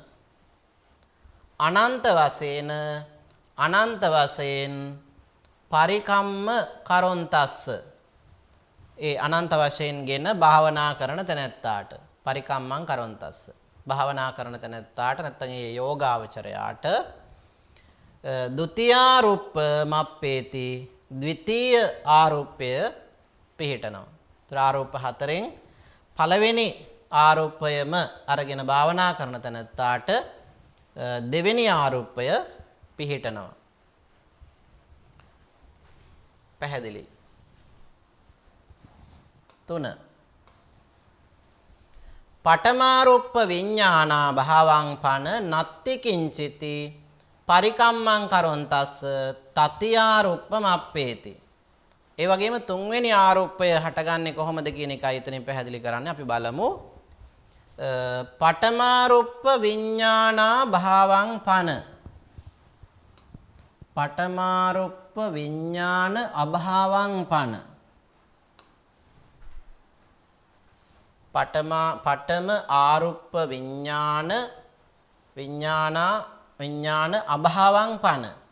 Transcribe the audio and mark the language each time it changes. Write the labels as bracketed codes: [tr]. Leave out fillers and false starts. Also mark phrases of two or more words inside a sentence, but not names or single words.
[si] අනන්ත වශයෙන් [pi] පරිකම්ම කරොන්තස්ස [si] ඒ අනන්ත වශයෙන් ගෙන භාවනා කරන තැනැත්තාට [pi] පරිකම්මං කරොන්තස්ස [si] භාවනා කරන තැනැත්තාට නැත්නම් ඒ යෝගාවචරයාට [pi] දුතිය රූප මප්පේති [si] ද්විතීය ආරූපය පිහිටනවා. ආරූප 4න් පළවෙනි ආරූපයම අරගෙන භාවනා කරන තැනැත්තාට දෙවෙනි ආරූපය පිහිටනවා. පැහැදිලි. [pi] 3 පඨමාරුප්ප විඤ්ඤාණා භාවං පන නත්ති කිංචිති පරිකම්මං කරොන්තස්ස තතියාරුප්පම අප්පේති. [si] ඒ වගේම තුන්වෙනි ආරුප්පය හටගන්නේ කොහොමද කියන එකයි එතනින් පැහැදිලි කරන්නේ. අපි බලමු. [pi] පඨමාරුප්ප විඤ්ඤාණා භාවං පන පඨමාරුප්ප විඤ්ඤාණ අභාවං පන පඨම ආරුප්ප විඤ්ඤාණ අභාවං පන